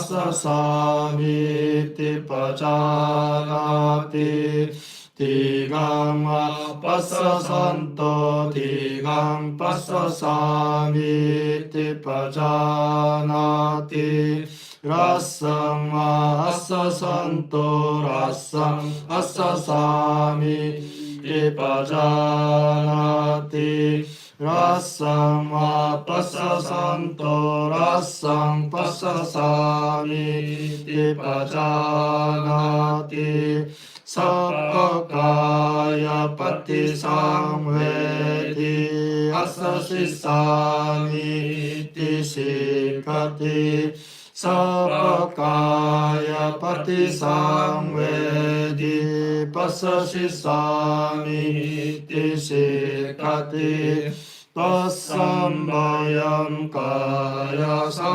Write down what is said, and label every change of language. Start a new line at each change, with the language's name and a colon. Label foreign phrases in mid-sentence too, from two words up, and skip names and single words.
Pali: 아사사미티 빠자나티 디강와 빠사산토 디강 빠사사미티 빠자나티 라상와 아사산토 라상 아사사미티 빠자나티 rassam va passasanto rassam passasami pajanati sappakaya patisangvedi asasisami sikati sappakaya patisangvedi passasisami sikati tassambayam kaya